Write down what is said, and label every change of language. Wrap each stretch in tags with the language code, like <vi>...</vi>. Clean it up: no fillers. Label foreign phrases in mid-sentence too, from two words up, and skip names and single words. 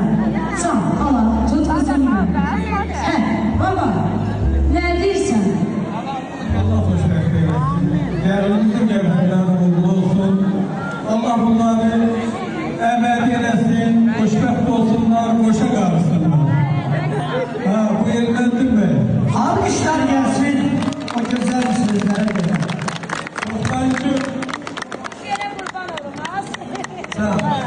<az>Can, ala, tut qızım benim. Baba, nə deyirsən? Allah xoşbəxt eyləsin. Gəlinimizin gəlinimizdən uğurlu olsun. Allah bunları əbədi eləsin, xoşbəxt olsunlar, qoşa qarışsınlar. Bu elməndirmə.</az> <tr>Alkışlar gelsin. O güzel sözlere göre. Oktaycığım. Yere kurban olmaz.</tr> <az>Sağ ol.</az>